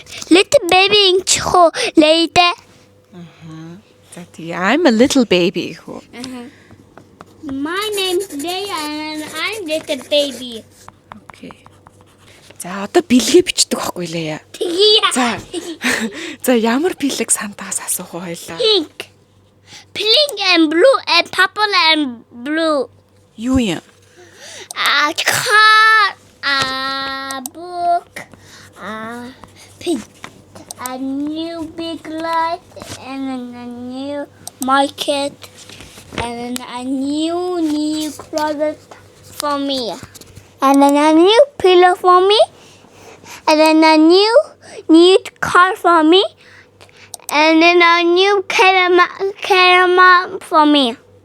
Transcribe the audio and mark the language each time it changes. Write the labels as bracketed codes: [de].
[en] Little baby in Chiho later. За тий, I'm a little baby хөө. My name's Leia and I'm little baby. Окей. [mn] За одоо бэлгээ бичдэг байхгүй лээ. За. За ямар бэлэг сантаас асуух вэ хоёлаа? [en] Pink. Pink and blue and purple and blue. [mn] Юу юм? [en] A car, a book, a pig, a new big light, and a new market, and a new closet for me, and then a new pillow for me, and then a new car for me, and then a new camera for me.